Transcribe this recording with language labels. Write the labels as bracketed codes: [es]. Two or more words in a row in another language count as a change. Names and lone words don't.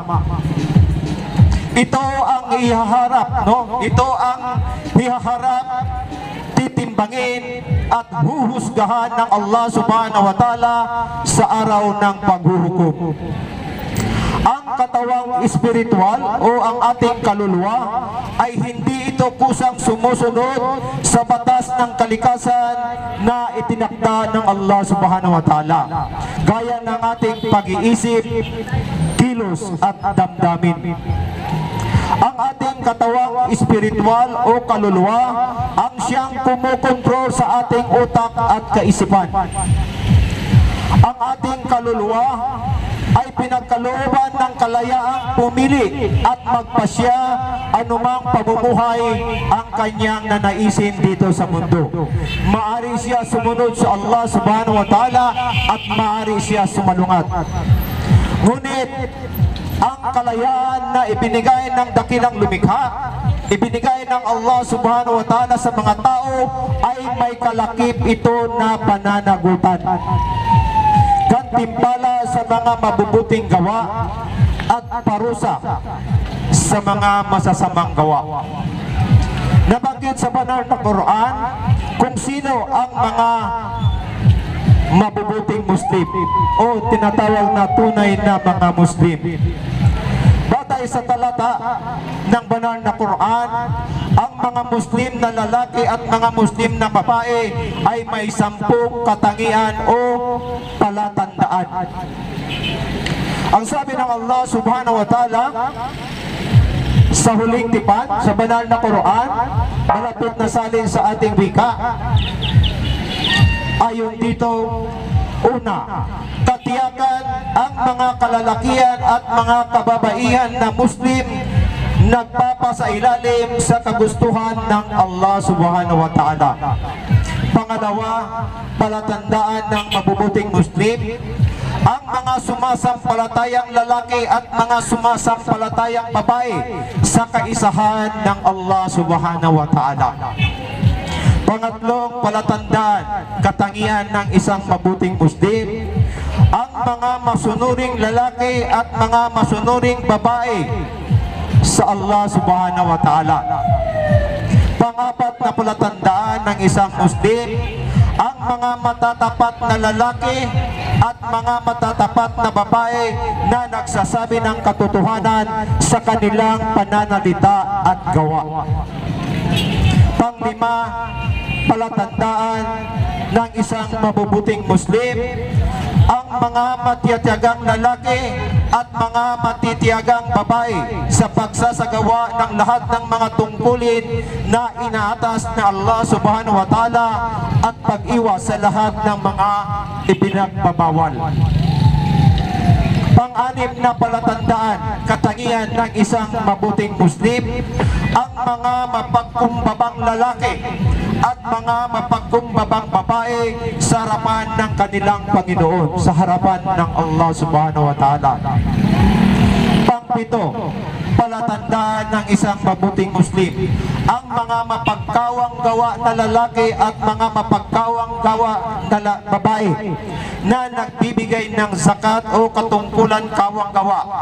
[tl] Ito ang ihaharap, no? Ito ang ihaharap, titimbangin at huhusgahan ng Allah [ar] سبحانه وتعالى [tl] sa araw ng paghuhukom. Ang katawang espiritual o ang ating kaluluwa ay hindi ito kusang sumusunod sa batas ng kalikasan na itinakda ng Allah [ar] سبحانه وتعالى, [tl] gaya ng ating pag-iisip, kilos at damdamin. Ang ating katawang espiritual o kaluluwa ang siyang kumukontrol sa ating utak at kaisipan. Ang ating kaluluwa ay pinagkalooban ng kalayaang pumili at magpasya anumang pamumuhay ang kanyang nanaisin dito sa mundo. Maari siya sumunod sa Allah [ar] سبحانه وتعالى [tl] at maari siya sumalungat. Ngunit ang kalayaan na ibinigay ng dakilang lumikha, ibinigay ng Allah [ar] سبحانه وتعالى [tl] sa mga tao ay may kalakip ito na pananagutan, gantimpala sa mga mabubuting gawa at parusa. sa mga masasamang gawa. Nabanggit sa banal na Quran kung sino ang mga mabubuting Muslim o tinatawag na tunay na mga Muslim. Batay sa talata ng banal na Quran, ang mga Muslim na lalaki at mga Muslim na babae ay may 10 katangian o palatandaan. Ang sabi ng Allah [ar] سبحانه وتعالى [tl] sa huling tipan, sa banal na Quran, malapit na salin sa ating wika, ayon dito, una, katiyakan ang mga kalalakihan at mga kababaihan na Muslim nagpapasailalim sa kagustuhan ng Allah [ar] سبحانه وتعالى. [tl] Pangalawa, palatandaan ng mabubuting Muslim, ang mga sumasampalatayang lalaki at mga sumasampalatayang babae sa kaisahan ng Allah [ar] سبحانه وتعالى. [tl] Pangatlong palatandaan, katangian ng isang mabuting Muslim, ang mga masunuring lalaki at mga masunuring babae sa Allah [ar] سبحانه وتعالى. [tl] Pangapat na palatandaan ng isang Muslim, ang mga matatapat na lalaki at mga matatapat na babae na nagsasabi ng katotohanan sa kanilang pananalita at gawa. Panglima, palatandaan ng isang mabubuting Muslim, ang mga matitiyagang lalaki at mga matitiyagang babae sa pagsasagawa ng lahat ng mga tungkulin na inaatas na Allah [ar] سبحانه وتعالى [tl] at pag-iwas sa lahat ng mga ipinagbabawal. Pang-anim na palatandaan, katangian ng isang mabuting Muslim, ang mga mapagkumbabang lalaki at mga mapagkumbabang babae sa harapan ng kanilang Panginoon, sa harapan ng Allah [ar] سبحانه وتعالى. [tl] Pang-pito, palatandaan ng isang mabuting Muslim, ang mga mapagkawang gawa na lalaki at mga mapagkawang gawa na babae na nagbibigay ng zakat o katungkulan kawang gawa.